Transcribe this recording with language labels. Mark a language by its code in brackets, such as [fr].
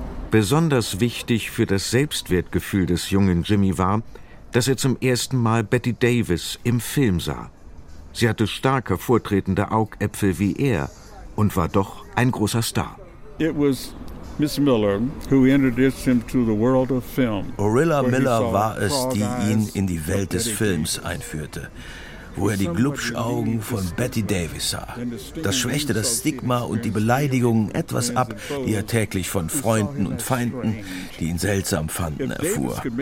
[de] Besonders wichtig für das Selbstwertgefühl des jungen Jimmy war, dass er zum ersten Mal Betty Davis im Film sah. Sie hatte starke, vortretende Augäpfel wie er und war doch ein großer Star. [en] It was Miss Miller, who introduced him to the world of film. [de] Orilla Miller war es, die ihn in die Welt des Films einführte, wo er die Glubschaugen von Betty Davis sah. Das schwächte das Stigma und die Beleidigungen etwas ab, die er täglich von Freunden und Feinden, die ihn seltsam fanden, erfuhr.